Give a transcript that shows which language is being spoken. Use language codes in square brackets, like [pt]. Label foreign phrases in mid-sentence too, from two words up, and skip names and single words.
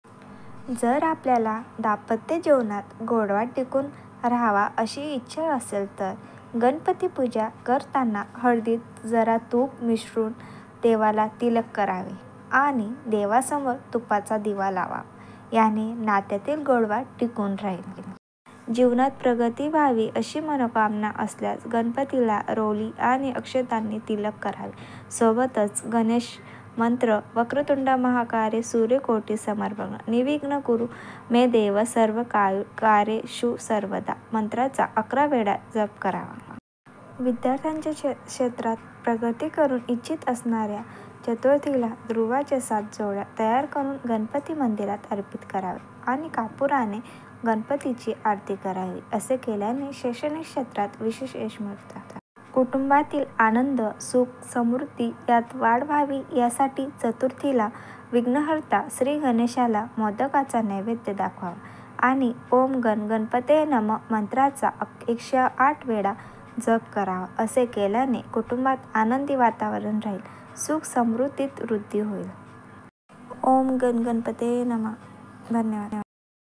[mr] जर आपल्याला दाम्पत्य जीवनात गोडवा टिकून राहावा अशी इच्छा असेल तर गणपती पूजा करताना हळदीत जरा तूप मिसळून देवाला तिलक करावे आणि देवासमोर तुपाचा दिवा लावावा. याने नात्यातील गोडवा टिकून राहील. जीवनात प्रगती व्हावी अशी मनोकामना असल्यास गणपतीला रोली आणि अक्षतांनी तिलक करावे. सोबतच गणेश मंत्र [sa] वक्रतुंड महाकाय सूर्यकोटी समप्रभ निर्विघ्न कुरु मे देव सर्व कार्येषु सर्वदा [mr] मंत्राचा 11 वेळा जप करावा. विद्यार्थ्यांच्या क्षेत्रात प्रगती करू इच्छित असणाऱ्या चतुर्थीला ध्रुवाच्या 7 जोड्या तयार करून गणपती मंदिरात अर्पित कराव्या आणि कापुराने गणपतीची आरती करावी. असे केल्याने शैक्षणिक क्षेत्रात विशेष यश मिळतात. कुटुंबातील आनंद, सुख, समृद्धी यात वाढ व्हावी यासाठी चतुर्थीला विघ्नहर्ता श्री गणेशाला मोदकाचा नैवेद्य दाखवावा आणि [sa] ओम गणपतये नमः [mr] मंत्राचा 108 वेळा जप करावा. असे केल्याने कुटुंबात आनंदी वातावरण राहील, सुख समृद्धीत वृद्धी होईल. [sa] ओम गणपतये नमः. धन्यवाद.